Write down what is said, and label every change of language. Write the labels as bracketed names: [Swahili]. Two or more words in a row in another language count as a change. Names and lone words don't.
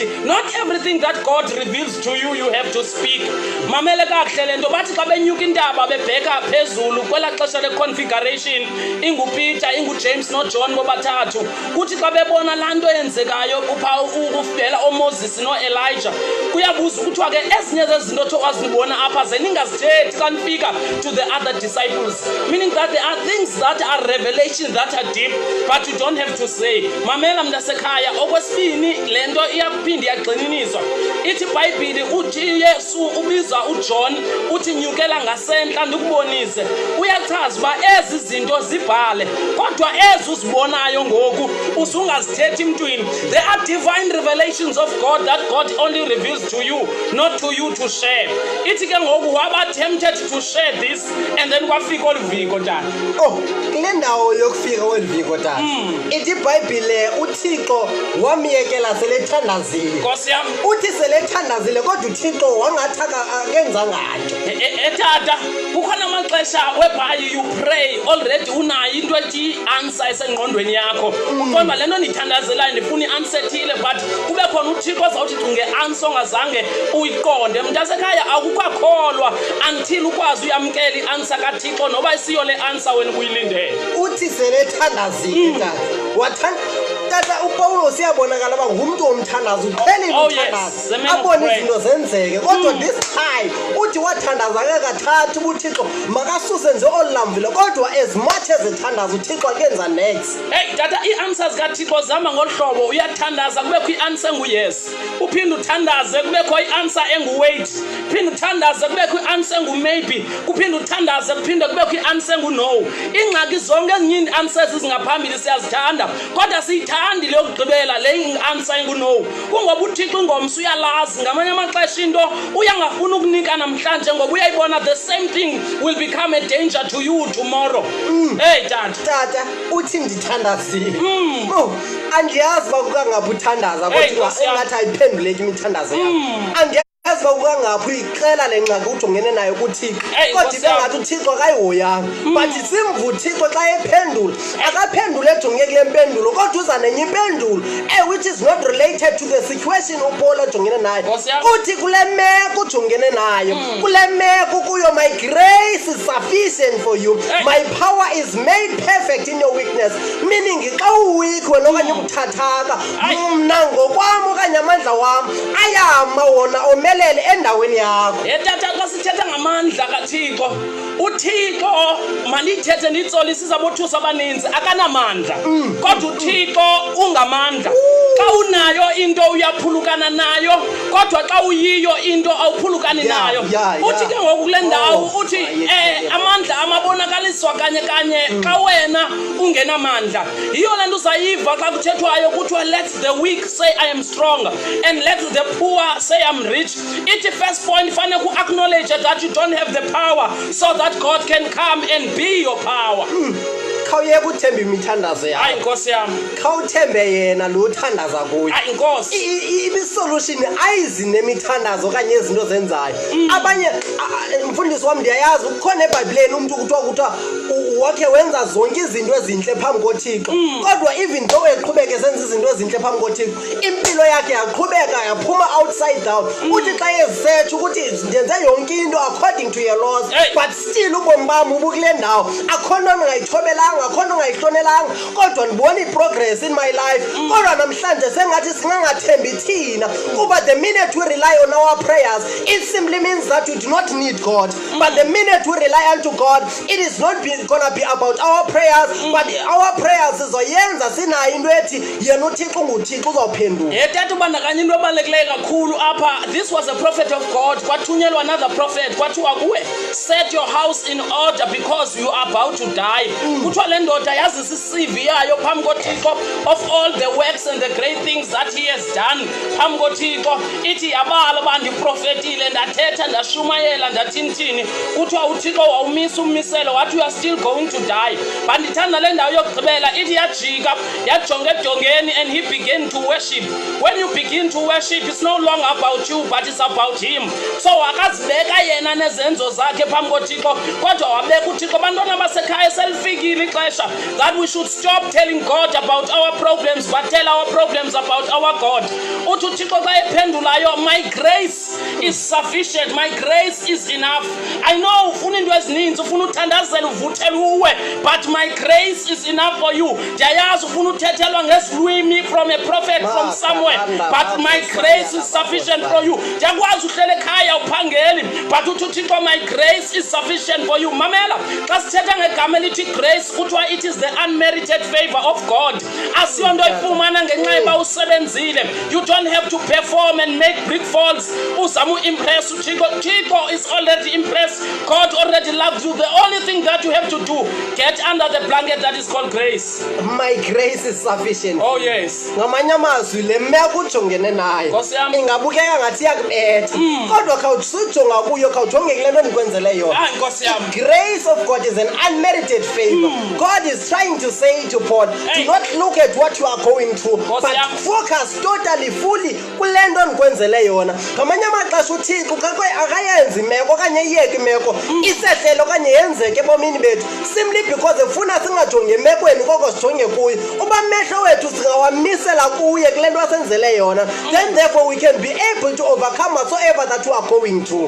[English] Not everything that God reveals to you you have to speak. [Xhosa] Mamele kahle lento bathi xa benyuka intaba bebheka phezulu kwela xesha le-configuration inguPeter inguJames noJohn bobathathu kuthi xa bebona laa nto yenzekayo uvela oMoses noElijah kuyabuza ukuthiwa ke ezinye zezinto otho wazibona apha zeningazithethi xa nifika [English] to the other disciples, meaning that there are things that are revelations that are deep but you don't have to say. [Xhosa] Mamela mntasekhaya okwesibini le nto iyaphinda iyagxininiswa ithi iBhayibhile uthi Yesu ubiza uJohn uthi nyukela ngasentla ndikubonise uyachaza uba ezi zinto zibhale kodwa ezi uzibonayo ngoku usungazithethi emntwini. [English] There are divine revelations of God that God only reveals to you, not to you to share. [Xhosa] Ithi ke ngoku waba [English] tempted to share this and then [Xhosa] kwafika oluviko tata. Kule ndawo yokufika oluviko tata ithi iBhayibhile uthi uThixo wamyekela selethandazile. Nkosi yam. Uthi selethandazile kodwa uThixo wangathi akenzanga nto. Tata, kukhona amaxesha [English] whereby you pray already [Xhosa] unayo into ethi answer esengqondweni yakho. Uqonda le nto ndithandazelayo ndifuna i-answer ethile but kube khona uThixo ozawuthi unge-answer ongazange uyiqonde. Mntasekhaya awukakholwa until ukwazi uyamkela i-answer kaThixo noba isiyo le answer wena ubuyilindele. Uthi selethandazile tata. Tata uPawulos uyabonakala uba ngumntu omthandazo uqhelile umthandazo abone izinto zenzeke kodwa [English] this time [Xhosa] uthi wathandaza kathathu uThixo makasuse nje olambile kodwa [English] as much as [Xhosa] ethandaza uThixo akenza next. Hey tata, i-answers kaThixo zihamba ngolu hlobo. Uyathandaza kubekho i-answer engu-yes, uphinde uthandaze kubekho i-answer engu-wait, uphinde uthandaze kubekho i-answer engu-maybe, kuphinde uthandaze kuphinde kubekho i-answer engu-no. Ingxaki zonke ezinye i-answers zingaphambili siyazithanda kodwa siyithandi le yokugqibela le i-answer engu-no. Kungoba uThixo ingomso uyalazi ngamanye amaxesha into uyangafuna ukunika namhlanje ngoba uyayibona [English] the same thing will become a danger to you tomorrow. [Xhosa] Hey tata uthi ndithandazile. Andiyazi uba kukangaphi uthandaza kodwa engathi ayiphenduleki imithandazo yakho. Yazi uba kukangaphi uyixela le ngxaki ujongene nayo kuThixo kodwa ibengathi uThixo akayihoyanga but simva uThixo xa ephendula akaphendule ejonge kule mpendulo kodwa uza nenye impendulo [English] which is not related to the situation [Xhosa] uPaul ojongene nayo. Uthi kule meko ujongene nayo kule meko kuyo [English] my grace is sufficient for you, my power is made perfect in your weakness, [Xhosa] meaning xa uweak wena okanye ubuthathaka mna ngokwam okanye amandla wam ayama wona omelele endaweni yakho. Tata, xa sithetha ngamandla kaThixo, uThixo mandithethe nditsolisa izabothusa abaninzi akanamandla kodwa uThixo ungamandla. Xa unayo into uyaphulukana nayo kodwa xa uyiyo into awuphulukani nayo. Uthi ke ngoku kule ndawo uthi amandla amabonakaliswa kanye xa wena ungenamandla. Yiyo le nto uzayiva xa kuthethwayo kuthiwa [English] let the weak say I am strong and let the poor say I'm rich. Ithi first point [Xhosa] fanele ku-acknowledge [English] that you don't have the power so that God can come and be your power. [Xhosa] Khawuyeke uthembe imithandazo yakho. Hayi Nkosi yami. Khawuthembe yena lo uthandaza kuye. Hayi Nkosi. Ibi-solution ayizi nemithandazo okanye izinto zenzayo. Abanye mfundisi wami ndiyayazi ukhona eBhayibhelini umuntu kuthiwa wakhe wenza zonke izinto ezinhle phambi koThixo kodwa even though eqhubeka esenza izinto ezinhle phambi koThixo impilo yakhe yaqhubeka yaphuma [English] outside down. [Xhosa] Uthi xa esearch ukuthi ndenze yonke into [English] according to your laws but still [Xhosa] ubomi bami ubukule ndawo akhona ongayithobelanga akhona ongayihlonelanga kodwa ndibona i-progress [English] in my life [Xhosa] kodwa namhlanje sengathi singangathembi thina kuba [English] the minute we rely on our prayers [Xhosa] it simply means that we do not need God but the minute we rely unto God it is not gonna be about our prayers but our prayers izoyenza sinayo into ethi yena uThixo nguThixo uzawuphendula. Tata, ubandakanya into ebalulekileyo kakhulu apha. [English] This was a prophet of God. Kwathunyelwa another prophet [Xhosa] kwathiwa kuwe [English] set your house in order because you are about to die. [Xhosa] Kuthiwa le ndoda yazisa i-CV yayo phambi koThixo [English] of all the works and the great things that he has done [Xhosa] phambi koThixo. Ithi yabala uba ndiprofetile ndathetha ndashumayela ndathini. Kuthiwa uThixo wawumisa ummiselo wathi [English] you are still going to die. [Xhosa] But ndithanda le ndawo yokugqibela ithi yajika yajonga edongeni [English] and he began to worship. When you begin to worship it's no longer about you but it's about him. [Xhosa] So akazibeka yena nezenzo zakhe phambi koThixo kodwa wabeka uThixo. Bantwana basekhaya selifikile ixesha [English] that we should stop telling God about our problems but tell our problems about our God. [Xhosa] Uthi uThixo xa ephendulayo [English] my grace is sufficient, my grace is enough. I know [Xhosa] ufuna into ezininzi ufuna uthandazela uvuthela uwe [English] but my grace is enough for you. [Xhosa] Ndiyayazi ufuna uthethelwa ngesilwimi [English] from a prophet from somewhere but my grace is sufficient for you. [Xhosa] Ndiyakwazi uhlele ekhaya uphangeli [English] but [Xhosa] uthi uThixo [English] my grace is sufficient for you. [Xhosa] Mamela xa sithetha ngegama elithi [English] grace kuthiwa it is the unmerited favor of God. [Xhosa] Asiyo nto ifumana ngenxa yoba usebenzile. [English] You don't have to perform and make brick falls [Xhosa] uzama uimpress uThixo. [English] Thixo is already impressed. God already loves you. The only thing that you have to do, get under the blanket that is called grace. My grace is sufficient. Oh yes. [Xhosa] Ngamanye amazwi le meko ujongene nayo ingabukeka ngathi yakubetha kodwa khawusujonga kuyo khawujonge kule nto ndikwenzele yona. Nkosi yami. [English] Grace of God is an unmerited unmerited favor. God is trying to say to Paul, do not look at what you are going through, but focus totally, fully [Xhosa] kule nto ndikwenzele yona. Ngamanye amaxesha uThixo akayenzi imeko okanye iyeke imeko isehlele okanye yenzeke ebomini bethu [English] simply because [Xhosa] efuna singajongi emekweni koko sijonge kuyo. Uba amehlo wethu singawamisela kuye kule nto asenzele yona, [English] then therefore we can be able to overcome whatsoever that we are going through.